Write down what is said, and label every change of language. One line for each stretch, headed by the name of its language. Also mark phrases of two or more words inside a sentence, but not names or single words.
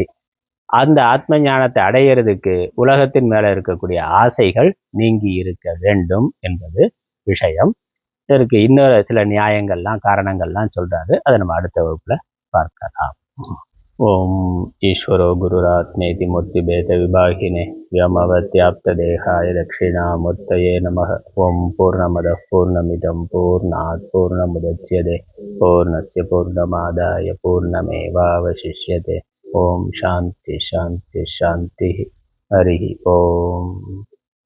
Tamil: அந்த ஆத்ம ஞானத்தை அடையிறதுக்கு உலகத்தின் மேல இருக்கக்கூடிய ஆசைகள் நீங்கி இருக்க வேண்டும் என்பது விஷயம். இதற்கு இன்னொரு சில நியாயங்கள்லாம், காரணங்கள்லாம் சொல்றாரு. அதை நம்ம அடுத்த வகுப்புல பார்க்கலாம்.
Sanskrit: ओम् ईश्वरो गुरुरात्मेति मूर्ति भेद विभागिने व्योमवद्व्याप्त देहाय दक्षिणामूर्तये नमः. ओम् पूर्णमदः पूर्णमिदं पूर्णात् पूर्णमुदच्यते पूर्णस्य पूर्णमादाय पूर्णमेवावशिष्यते. ओम् शान्ति शान्ति शान्ति. हरि ओम्.